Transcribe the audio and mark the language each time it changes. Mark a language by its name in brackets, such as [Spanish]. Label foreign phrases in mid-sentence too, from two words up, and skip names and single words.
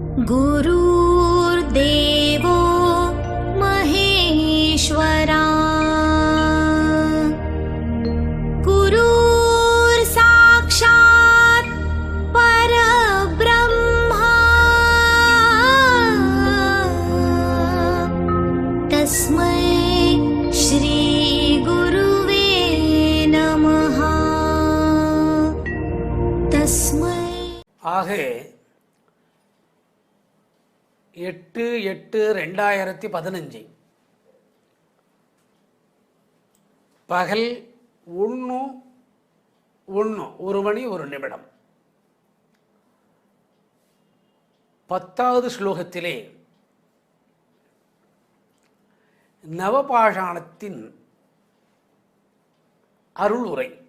[Sanskrit] गुरुर्देवो महेश्वरा गुरुर्साक्षात् परब्रह्मा तस्मै श्री गुरुवे नमः तस्मै। [Tamil] ஆக 8/8/2015 பகல் 1 மணி 1 நிமிடம் 10வது ஸ்லோகத்திலே நவபாஷாணத்தின் அருள் உரை.